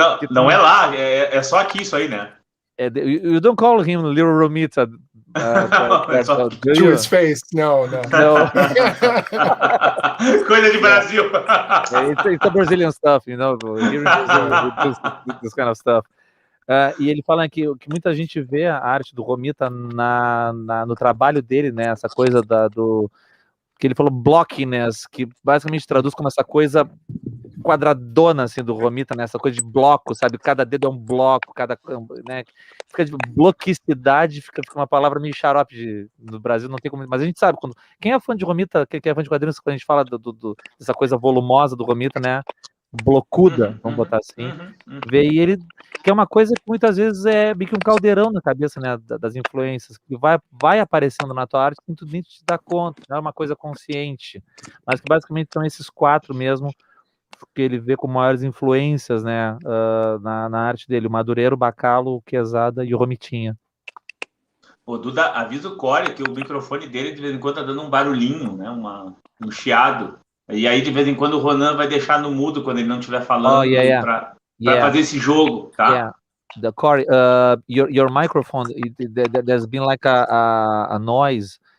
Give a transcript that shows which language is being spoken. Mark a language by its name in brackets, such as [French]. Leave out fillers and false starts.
[Portuguese] Não é lá, é só aqui isso aí, né? [English] You don't call him Little Romita. To his face, no. [Portuguese] Coisa de Brasil. [English] It's a Brazilian stuff, you know. Here in Brazil, this kind of stuff. [Portuguese] E ele fala que muita gente vê a arte do Romita no trabalho dele, né? Essa coisa do que ele falou blockiness, que basicamente traduz como essa coisa quadradona assim do Romita, né? Essa coisa de bloco, sabe? Cada dedo é um bloco, né? Fica de bloquicidade, fica uma palavra meio xarope no Brasil, não tem como, mas a gente sabe quem é fã de Romita, quem é fã de quadrinhos, quando a gente fala dessa coisa volumosa do Romita, né? Blocuda, vamos botar assim, vê, e ele que é uma coisa que muitas vezes é meio que um caldeirão na cabeça, né, das influências, que vai aparecendo na tua arte, que tu nem te dá conta, não é uma coisa consciente, mas que basicamente são esses quatro mesmo, que ele vê como maiores influências, né, na arte dele, o Madureira, o Bacalo, o Quesada e o Romitinha. Ô, Duda, avisa o Cory que o microfone dele de vez em quando tá dando um barulhinho, né, um chiado. E aí, de vez em quando, o Ronan vai deixar no mudo quando ele não estiver falando para fazer esse jogo, tá? [English] Yeah. The Cory, your microphone, there's been like a noise